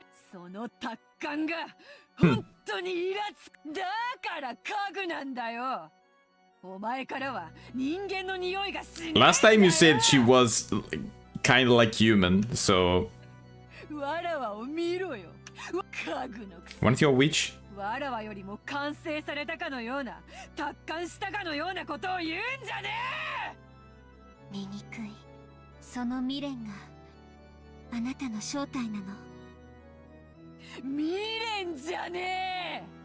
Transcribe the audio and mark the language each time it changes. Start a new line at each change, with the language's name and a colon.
Japanese: その達観が本当にイラつく。だから家具なんだよ。お前からは人間の匂いがしない。
English: Last time you said she was kind of like human, so
Japanese: わらわを見ろよ。家具のくせ。
English: want your witch?
Japanese: わらわよりも完成されたかのような達観したかのようなことを言うんじゃねえ。醜い。その未練があなたの正体なの。未練じゃねえ。